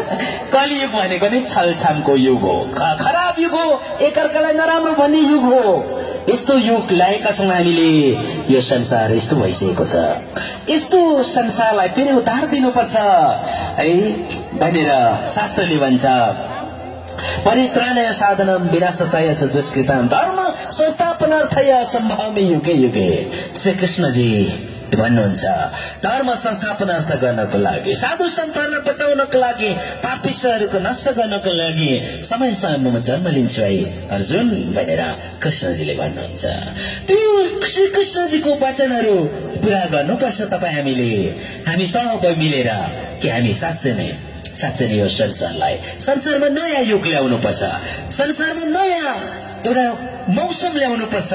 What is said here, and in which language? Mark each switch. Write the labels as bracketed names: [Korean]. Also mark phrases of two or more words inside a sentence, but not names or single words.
[Nepali] कलियुग भनेको नै छलछामको युग हो, खराब युग हो, एकअर्कालाई नराम्रो भन्ने युग हो। यस्तो युग ल्याएका छौँ हामीले। यो संसार यस्तो भइसकेको छ। यस्तो संसारलाई फेरि उतार दिनुपर्छ है। भनेर शास्त्रले भन्छ। [Sanskrit] परित्राणय साधनम विनाशाय च दुष्कृतम धर्म संस्थापनार्थय सम्भावि युगे युगे। [Nepali] श्री कृष्णजी भन्नुहुन्छ धर्म संस्थापनार्थ गर्नको लागि, साधु सन्तहरूलाई बचाउनको लागि, पापिष्टहरूको नष्ट गर्नको लागि समय समयमा जन्म लिन्छु है अर्जुन भनेर कृष्णजीले भन्नुहुन्छ। त्यो श्री कृष्णजीको वचनहरू पूरा गर्नुपर्छ तपाईँ हामीले, हामी सबै मिलेर कि हामी साँच्चै नै यो संसारमा नयाँ युग ल्याउनु पर्छ, संसारमा नयाँ एउटा मौसम ल्याउनु पर्छ।